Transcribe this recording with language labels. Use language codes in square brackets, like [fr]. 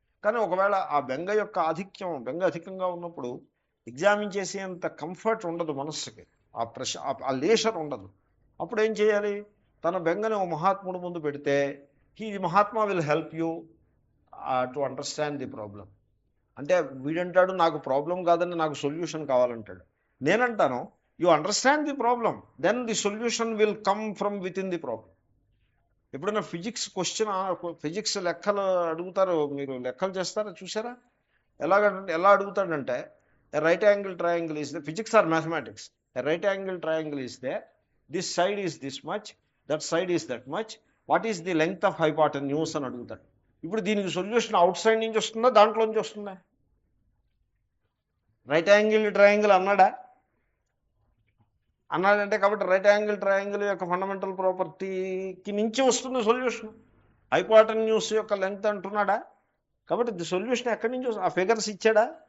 [te] కానీ ఒకవేళ ఆ బెంగ యొక్క బెంగ అధికంగా ఉన్నప్పుడు ఎగ్జామిన్ చేసేంత కంఫర్ట్ ఉండదు మనస్సుకి, ఆ లేషర్ ఉండదు. అప్పుడు ఏం చేయాలి? తన బెంగని ఓ మహాత్ముడు ముందు పెడితే [en] Mahatma will help you to understand the problem. [te] అంటే వీడంటాడు నాకు ప్రాబ్లం కాదని నాకు సొల్యూషన్ కావాలంటాడు. [en] నేనంటాను, you understand the problem, then the solution will come from within the problem. [te] ఎప్పుడైనా ఫిజిక్స్ లెక్కలు అడుగుతారు, మీరు లెక్కలు చేస్తారా చూసారా? ఎలా అడుగుతాడంటే, [en] a right angle triangle is the physics or mathematics, a right angle triangle is there, this side is this much, that side is that much, what is the length of hypotenuse [te] అని అడుగుతాడు. ఇప్పుడు దీనికి solution out side నుంచి వస్తుందా దాంట్లో నుంచి వస్తుందా? Right angle triangle అన్నాడంటే కాబట్టి రైట్ యాంగిల్ ట్రయాంగిల్ యొక్క ఫండమెంటల్ ప్రాపర్టీకి నుంచి వస్తుంది సొల్యూషన్. హైపోటెన్యూస్ యొక్క లెంగ్త్ అంటున్నాడా? కాబట్టి ది సొల్యూషన్ ఎక్కడి నుంచి వస్తుంది? ఆ ఫిగర్స్ ఇచ్చాడా?